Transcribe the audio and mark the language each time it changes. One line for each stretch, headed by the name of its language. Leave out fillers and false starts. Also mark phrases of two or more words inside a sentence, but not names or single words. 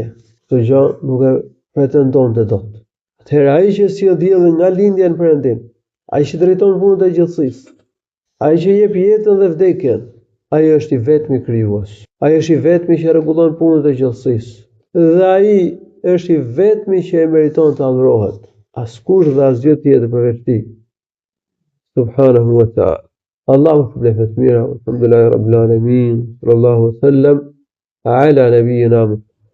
Albanian: Këtë gjë nuk e pretendonte dot. Atëherë ai që sjell diellin nga lindja në perëndim, ai që drejton punët e gjithësisë, ai që jep jetën dhe vdekjen, ai është i vetmi krijues. Ai është i vetmi që rregullon punët e gjithësisë. Dhe ai është i vetmi që e meriton të adhurohet. Askush dhe asgjë tjetër përveç tij.
Arabic: سبحانه وتعالى. Allahu
Albanian: shpëlefet mira,
Arabic: الحمد لله رب العالمين صلى الله وسلم على نبينا